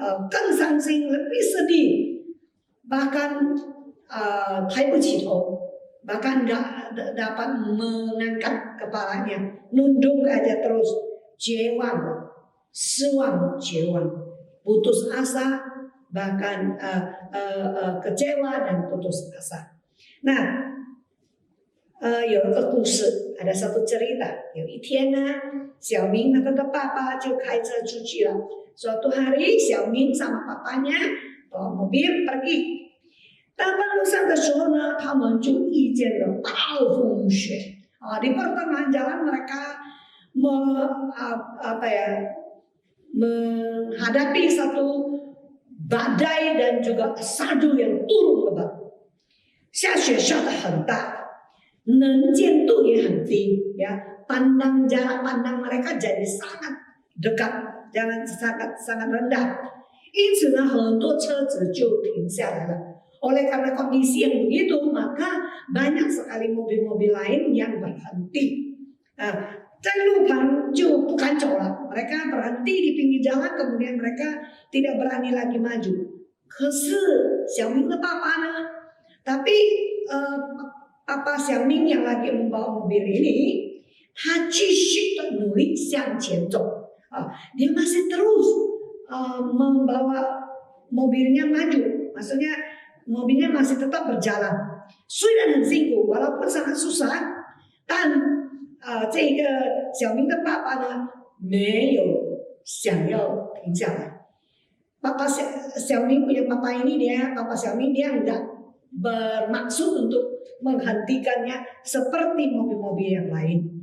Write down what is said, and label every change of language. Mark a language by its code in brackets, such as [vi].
[zh] 更伤心, [id] lebih sedih, bahkan [zh] 抬不起头, [id] bahkan nggak dapat mengangkat kepalanya, nunduk aja terus, [zh] 绝望, 失望, 绝望, [id] putus asa, bahkan kecewa dan putus asa. [zh] Nah, 有一个故事， [id] ada satu cerita。 [zh] 有一天呢，小明和他的爸爸就开车出去了。 [id] Suatu hari，小明sama papanya bawa mobil pergi。 [zh] 到半路上的时候呢，他们就遇见了暴风雪。 [id] di pertengahan jalan mereka menghadapi satu badai dan juga salju yang turun lebat。 [zh] 下雪下得很大。能见度也很低， [id] ya jarak pandang mereka jadi sangat dekat, jangan sangat rendah. [zh] 因此呢，很多车子就停下来了。 [id] Oleh karena kondisi yang begitu, maka banyak sekali mobil-mobil lain yang berhenti. [zh] 在路旁就不敢走了， [id] mereka berhenti di pinggir jalan, kemudian mereka tidak berani lagi maju. [zh] 可是小明的爸爸呢？ [id] tapi Papa 小明 yang lagi membawa mobil ini, [zh] 他继续的努力向前走。 [id] dia masih terus membawa mobilnya maju, maksudnya mobilnya masih tetap berjalan. [zh] 虽然很辛苦 [id] walaupun sangat susah, [zh] 但这个小明的爸爸呢，没有想要停下来。 [id] Papa 小明 punya papa ini Papa 小明 dia enggak bermaksud untuk menghentikannya seperti mobil-mobil yang lain.